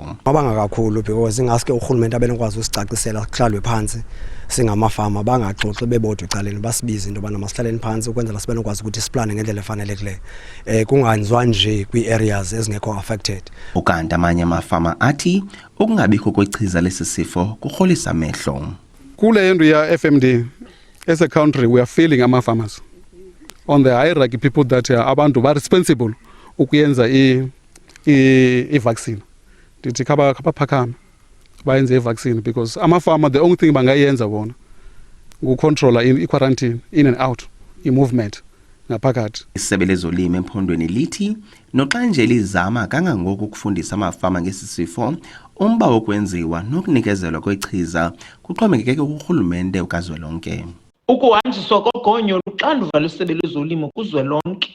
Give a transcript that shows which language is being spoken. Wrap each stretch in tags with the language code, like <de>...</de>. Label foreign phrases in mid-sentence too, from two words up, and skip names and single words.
<xh>Mabanga kakhulu because ingaske urhulumente abenokwazi usicacisela kuhlalwe phansi singamafama bangaxoxi bebodwa ecaleni basibize into bana masihlaleni phansi ukwenzela sibe nokwazi ukuthi siplane ngendlela efanelekileyo kunganzwa nje kwi-areas ezingekho affected. Ukanti amanye amafama athi ukungabikho kwechiza lesi sifo kurholisa amehlo. Kule ndlu ya</xh> <en>FMD as a country we are failing ama-farmers. On the hierarchy, people that are</en> <xh>abantu ba</xh> <en>responsible</en> <xh>ukuyenza i-vaccine.</xh> <en>Dithi kabaphakama bayenze i-vaccine because ama-farmer the only thing bangayenza bona ukucontrola i-quarantine in and out, i-movement ngaphakathi.</en> <xh>Isebe lezolimo emphondweni lithi noxa nje lizama kangangoko ukufundisa amafama ngesi sifo, umba wokwenziwa nokunikezelwa kwechiza kuxhomekeke kurhulumente ukazwelonke. Ukuhanjiswa kogonyo luxanduva lwesebe lezolimo kuzwelonke.</xh>